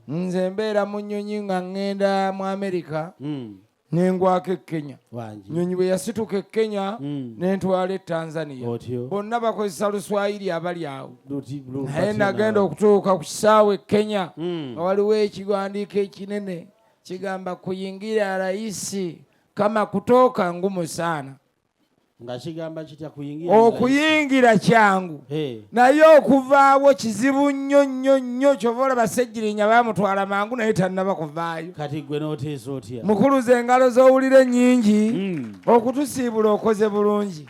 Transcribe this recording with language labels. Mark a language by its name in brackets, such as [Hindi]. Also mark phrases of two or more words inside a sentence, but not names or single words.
[Ganda] Nze mbeera mu nnyonyi nga ŋŋenda mu Amerika, Mm. ne ngwako e Kenya. Wangi. Nnyonyi bwe yasituka e Kenya, Mm. ne ntwala e Tanzania. Otyo. Bonna bakoze Luswayiri abali awo. Luti-, lu-, Naye kati nagenda naawe. okutuuka ku kisaawe e Kenya, Mm. nga waliwo ekiwandiiko ekinene, kigamba, [Swahili] "Kuyingira rahisi, kama kutoka ngumu sana." [Ganda] Nga kigamba kitya kuyingira Okuyingira kyangu. Hey. Naye okuvaawo kizibu nnyo, nnyo, nnyo, kyova olaba Sseggirinya baamutwala mangu naye tannaba kuvaayo. Kati gwe n'oteesa otya? Mukulu, ze engalo z'owulira ennyingi, Mm. okutusiibula okoze bulungi.